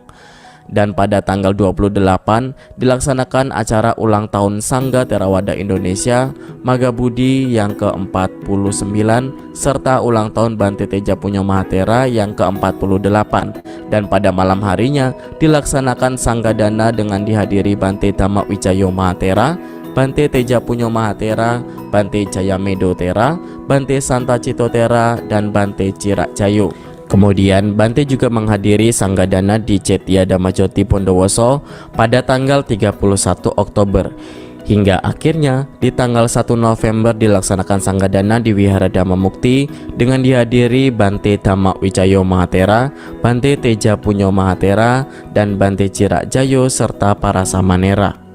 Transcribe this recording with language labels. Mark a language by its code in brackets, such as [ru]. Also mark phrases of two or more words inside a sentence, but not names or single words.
[id] Dan pada tanggal 28 dilaksanakan acara ulang tahun Sangga Theravada Indonesia Magabudi yang ke-49 serta ulang tahun Bante Teja Punyo Mahatera yang ke-48. Dan pada malam harinya dilaksanakan Sanggadana dengan dihadiri Bante Dhamma Wicayo Mahatera, Bante Teja Punyo Mahatera, Bante Jaya Medotera, Bante Santa Citotera, dan Bante Cirak Jayo. Kemudian Bante juga menghadiri Sanggadana di Cetya Dhamajoti Bondowoso pada tanggal 31 Oktober. Hingga akhirnya di tanggal 1 November dilaksanakan Sanggadana di Wihara Dhamma Mukti dengan dihadiri Bante Dhamma Wicayo Mahatera, Bante Teja Punyo Mahatera, dan Bante Cirak Jayo serta para samanera.